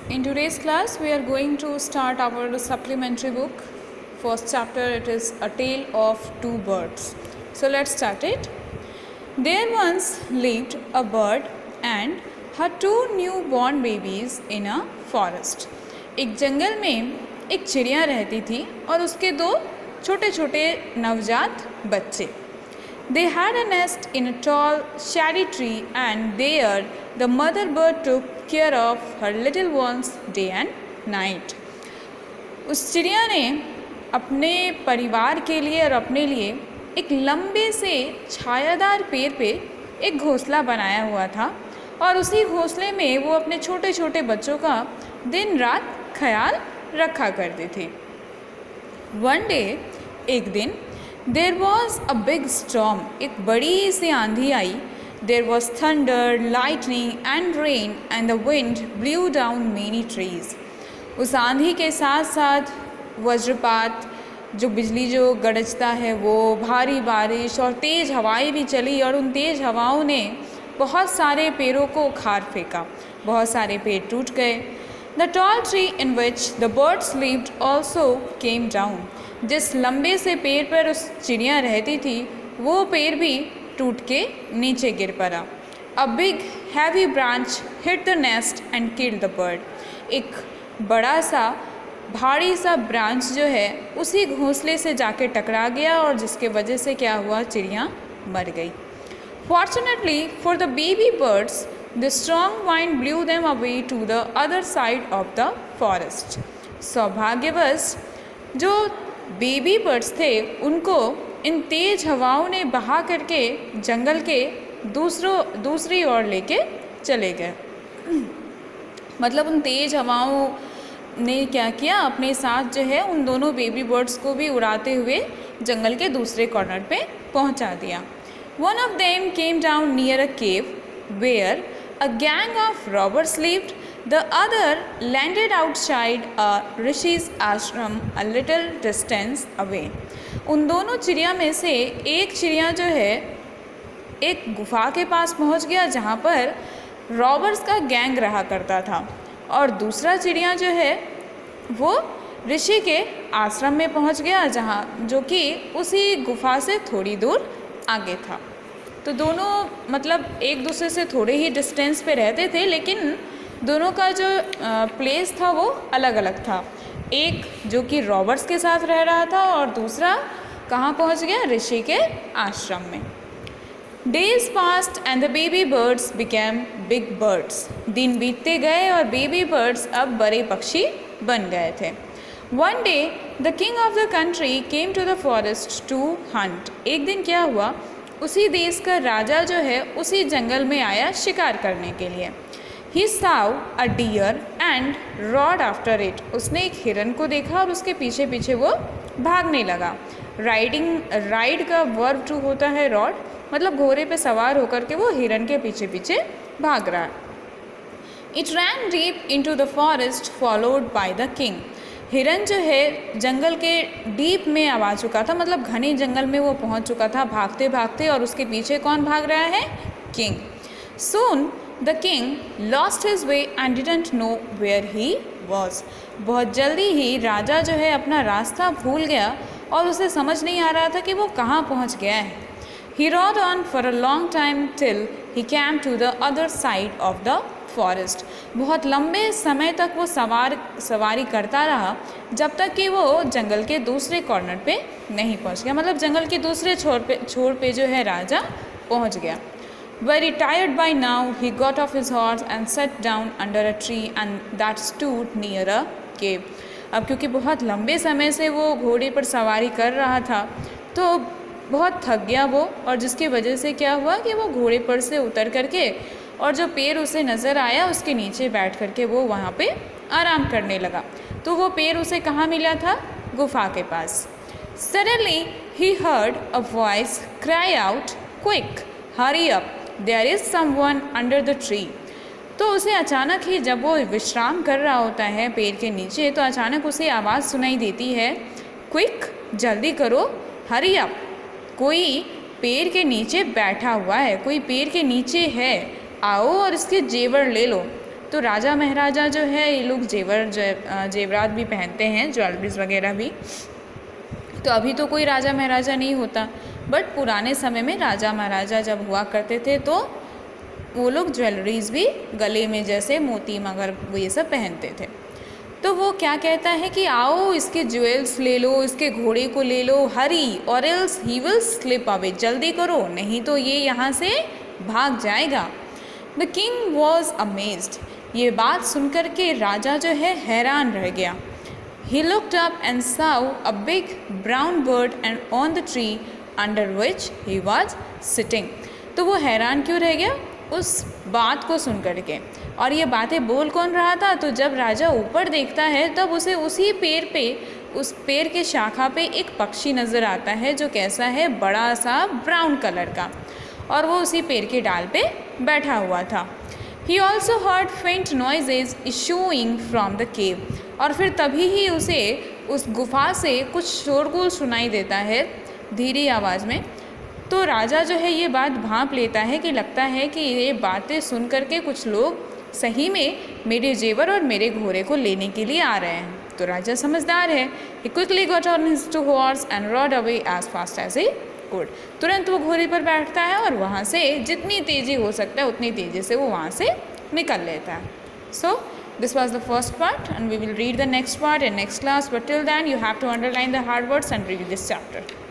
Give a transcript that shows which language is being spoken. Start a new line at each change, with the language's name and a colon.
English: In today's class, we are going to start our supplementary book. First chapter, it is A Tale of Two Birds. So let's start it. There once lived a bird and her two newborn babies in a forest.
Hindi: एक जंगल में एक चिड़िया रहती थी और उसके दो छोटे छोटे नवजात बच्चे.
English: They had a nest in a tall, shady tree, and there the mother bird took care of her little ones day and night.
Hindi: उस चिड़िया ने अपने परिवार के लिए और अपने लिए एक लंबे से छायादार पेड़ पे एक घोंसला बनाया हुआ था और उसी घोंसले में वो अपने छोटे छोटे बच्चों का दिन रात ख्याल रखा करती थी.
English: One day,
Hindi: एक दिन,
English: There was a big storm.
Hindi: एक बड़ी सी आंधी आई.
English: There was thunder, lightning and rain and the wind blew down many trees.
Hindi: उस आंधी के साथ साथ वज्रपात, जो बिजली जो गरजता है वो, भारी बारिश और तेज़ हवाएं भी चली और उन तेज़ हवाओं ने बहुत सारे पेड़ों को उखाड़ फेंका. बहुत सारे पेड़ टूट गए.
English: The tall tree in which the birds lived also came down.
Hindi: जिस लंबे से पेड़ पर उस चिड़िया रहती थी वो पेड़ भी टूट के नीचे गिर पड़ा.
English: A big heavy branch hit the nest and killed the bird.
Hindi: एक बड़ा सा भारी सा ब्रांच जो है उसी घोंसले से जाके टकरा गया और जिसके वजह से क्या हुआ, चिड़िया मर गई.
English: Fortunately for the baby birds, the strong wind blew them away to the other side of the forest.
Hindi: सौभाग्यवश जो बेबी बर्ड्स थे उनको इन तेज़ हवाओं ने बहा करके जंगल के दूसरी ओर लेके चले गए. मतलब उन तेज़ हवाओं ने क्या किया, अपने साथ जो है उन दोनों बेबी बर्ड्स को भी उड़ाते हुए जंगल के दूसरे कॉर्नर पे पहुंचा दिया.
English: One of them came down near a cave where a gang of robbers lived. The other landed outside a rishi's ashram a little distance away.
Hindi: उन दोनों चिड़िया में से एक चिड़िया जो है एक गुफा के पास पहुंच गया जहां पर रॉबर्स का गैंग रहा करता था और दूसरा चिड़िया जो है वो ऋषि के आश्रम में पहुंच गया जहां जो कि उसी गुफा से थोड़ी दूर आगे था. तो दोनों मतलब एक दूसरे से थोड़े ही डिस्टेंस पे रहते थे लेकिन दोनों का जो प्लेस था वो अलग अलग था. एक जो कि रॉबर्ट्स के साथ रह रहा था और दूसरा कहाँ पहुँच गया, ऋषि के आश्रम में.
English: Days past and the baby birds became big birds.
Hindi: दिन बीतते गए और बेबी बर्ड्स अब बड़े पक्षी बन गए थे.
English: One day the king of the country came to the forest to hunt.
Hindi: एक दिन क्या हुआ, उसी देश का राजा जो है उसी जंगल में आया शिकार करने के लिए.
English: He saw a deer and rode after it.
Hindi: उसने एक हिरन को देखा और उसके पीछे पीछे वो भागने लगा. राइड का वर्ब टू होता है रॉड, मतलब घोड़े पे सवार होकर के वो हिरन के पीछे पीछे भाग रहा.
English: It ran deep into the forest followed by the king.
Hindi: हिरन जो है जंगल के डीप में आ चुका था, मतलब घने जंगल में वो पहुंच चुका था भागते भागते और उसके पीछे कौन भाग रहा है, king.
English: Soon The king lost his way and didn't know where he was.
Hindi: बहुत जल्दी ही राजा जो है अपना रास्ता भूल गया और उसे समझ नहीं आ रहा था कि वो कहाँ पहुँच गया है.
English: He rode on for a long time till he came to the other side of the forest.
Hindi: बहुत लंबे समय तक वो सवारी करता रहा जब तक कि वो जंगल के दूसरे कॉर्नर पे नहीं पहुँच गया. मतलब जंगल के दूसरे छोर पे जो है राजा पहुँच गया.
English: Very tired by now, he got off his horse and sat down under a tree and that stood near a cave.
Hindi: अब क्योंकि बहुत लंबे समय से वो घोड़े पर सवारी कर रहा था तो बहुत थक गया वो, और जिसकी वजह से क्या हुआ कि वो घोड़े पर से उतर करके और जो पेड़ उसे नज़र आया उसके नीचे बैठ करके वो वहाँ पे आराम करने लगा. तो वो पेड़ उसे कहाँ मिला था, गुफा के पास.
English: Suddenly he heard a voice cry out, "Quick, hurry up! There is someone under the tree."
Hindi: तो उसे अचानक ही जब वो विश्राम कर रहा होता है पेड़ के नीचे तो अचानक उसे आवाज़ सुनाई देती है, क्विक, जल्दी करो,
English: hurry up,
Hindi: कोई पेड़ के नीचे बैठा हुआ है, कोई पेड़ के नीचे है, आओ और इसके जेवर ले लो. तो राजा महाराजा जो है ये लोग जेवरात भी पहनते हैं, ज्वेलरीज वगैरह भी। तो अभी तो कोई राजा महाराजा नहीं होता, बट पुराने समय में राजा महाराजा जब हुआ करते थे तो वो लोग ज्वेलरीज भी गले में जैसे मोती मगर वो ये सब पहनते थे। तो वो क्या कहता है कि आओ इसके ज्वेल्स ले लो, इसके घोड़े को ले लो,
English: hurry or else he will slip away,
Hindi: जल्दी करो नहीं तो ये यहाँ से भाग जाएगा।
English: the king was amazed,
Hindi: ये बात सुनकर के राजा जो है हैरान रह गया।
English: He looked up and saw a big brown bird and on the tree under which he was sitting.
Hindi: तो वो हैरान क्यों रह गया उस बात को सुन कर के, और ये बातें बोल कौन रहा था? तो जब राजा ऊपर देखता है तब उसे उसी पेड़ पे, उस पेड़ के शाखा पे एक पक्षी नज़र आता है जो कैसा है, बड़ा सा ब्राउन कलर का, और वो उसी पेड़ के डाल पे बैठा हुआ था।
English: He also heard faint noises issuing from the cave.
Hindi: और फिर तभी ही उसे उस गुफा से कुछ शोरगुल सुनाई देता है धीरे आवाज़ में। तो राजा जो है ये बात भांप लेता है कि लगता है कि ये बातें सुन करके कुछ लोग सही में मेरे जेवर और मेरे घोड़े को लेने के लिए आ रहे हैं। तो राजा समझदार है।
English: He quickly got on his horse and rode away as fast as he could.
Hindi: तुरंत वो घोड़े पर बैठता है और वहाँ से जितनी तेज़ी हो सकता है उतनी तेज़ी से वो वहाँ से निकल लेता है।
English: So this was the first part and we will read the next part in next class, but till then you have to underline the hard words and read this chapter.